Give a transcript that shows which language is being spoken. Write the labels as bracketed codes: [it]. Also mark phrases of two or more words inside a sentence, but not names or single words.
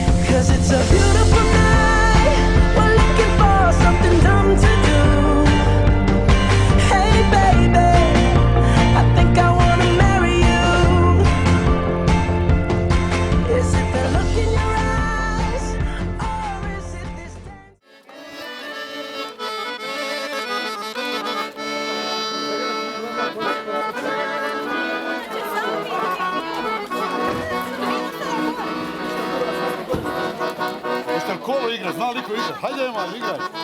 [en] 'Cause it's a beautiful night. We're looking for something dumb to do. Hey baby, I think I wanna marry you. Is it the look in your eyes, or is it this [sr] Možete li kolo igrati? Zna li ko igrati? Hajde, Emad, igraj.